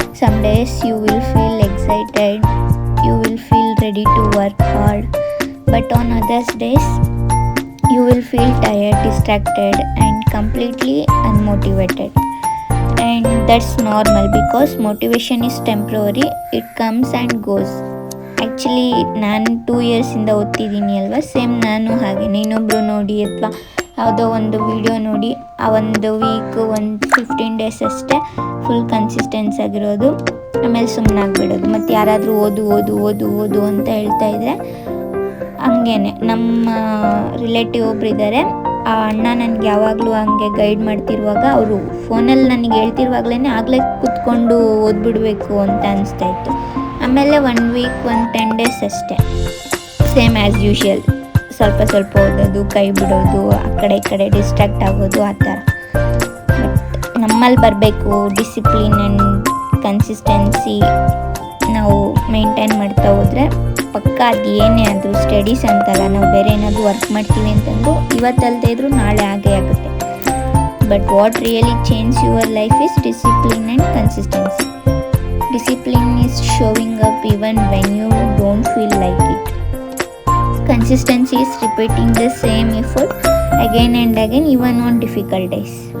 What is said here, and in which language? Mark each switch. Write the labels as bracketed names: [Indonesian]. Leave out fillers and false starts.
[English] Some days you will feel excited, you will feel ready to work hard, but on others days you will feel tired, distracted and completely unmotivated. And that's normal because motivation is temporary, it comes and goes. [Kannada] Actually ನಾನು 2 ಇಯರ್ಸಿಂದ ಓದ್ತಿದ್ದೀನಿ ಅಲ್ವಾ, same ನಾನು ಹಾಗೆ ಇನ್ನೊಬ್ಬರು ನೋಡಿ ಅಥವಾ ಯಾವುದೋ ಒಂದು video ನೋಡಿ ಆ ಒಂದು ವೀಕು ಒಂದು 15 ಡೇಸ್ ಅಷ್ಟೇ ಫುಲ್ ಕನ್ಸಿಸ್ಟೆನ್ಸ್ ಆಗಿರೋದು, ಆಮೇಲೆ ಸುಮ್ಮನಾಗ್ಬಿಡೋದು. ಮತ್ತು ಯಾರಾದರೂ ಓದು ಓದು ಓದು ಓದು ಅಂತ ಹೇಳ್ತಾಯಿದ್ರೆ ಹಂಗೇ. ನಮ್ಮ ರಿಲೇಟಿವ್ ಒಬ್ರು ಇದ್ದಾರೆ, ಆ ಅಣ್ಣ ನನಗೆ ಯಾವಾಗಲೂ ಹಂಗೆ ಗೈಡ್ ಮಾಡ್ತಿರುವಾಗ ಅವರು ಫೋನಲ್ಲಿ ನನಗೆ ಹೇಳ್ತಿರುವಾಗಲೇ ಆಗಲೇ ಕೂತ್ಕೊಂಡು ಓದ್ಬಿಡಬೇಕು ಅಂತ ಅನಿಸ್ತಾಯಿತ್ತು. ಆಮೇಲೆ 1 ವೀಕ್ 10 ಡೇಸ್ ಅಷ್ಟೇ ಸೇಮ್ ಆ್ಯಸ್ ಯೂಶ್ವಲ್, ಸ್ವಲ್ಪ ಸ್ವಲ್ಪ ಓದೋದು, ಕೈ ಬಿಡೋದು, ಆ ಕಡೆ ಈ ಕಡೆ ಡಿಸ್ಟ್ರಾಕ್ಟ್ ಆಗೋದು, ಆ ಥರ. ಬಟ್ ನಮ್ಮಲ್ಲಿ ಬರಬೇಕು ಡಿಸಿಪ್ಲಿನ್ ಆ್ಯಂಡ್ ಕನ್ಸಿಸ್ಟೆನ್ಸಿ ನಾವು ಮೇಂಟೈನ್ ಮಾಡ್ತಾ ಹೋದರೆ ಪಕ್ಕ ಅದು ಏನೇ ಆದರೂ ಸ್ಟಡೀಸ್ ಅಂತಲ್ಲ, ನಾವು ಬೇರೆ ಏನಾದರೂ ವರ್ಕ್ ಮಾಡ್ತೀವಿ ಅಂತಂದು ಇವತ್ತಲ್ಲದೆ ಇದ್ರೂ ನಾಳೆ ಆಗೇ ಆಗುತ್ತೆ. [English] But what really change your life is discipline and consistency. Discipline is showing up even when you don't feel like it. Consistency is repeating the same effort again and again even on difficult days.